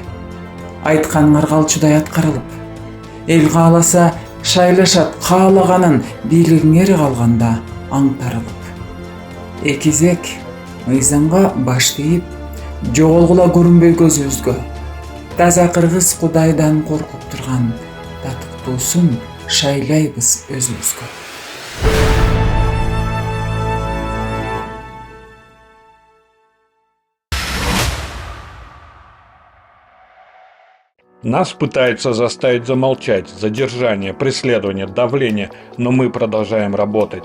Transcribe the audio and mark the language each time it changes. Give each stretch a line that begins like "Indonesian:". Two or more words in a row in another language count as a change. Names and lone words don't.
Kyrgyz: Айтканыңар калчудай аткарылып, эл кааласа шайлашат, каалаганын бийлигиңер калганда аңтарылып. Экизек мыйзамга баш тийип, жоголгула көрүнбөй көзүбүзгө. Таза кыргыз Кудайдан коркуп турган татыктуусун шайлайбыз өзүбүзгө.
Russian: Нас пытаются заставить замолчать, задержание, преследование, давление, но мы продолжаем работать.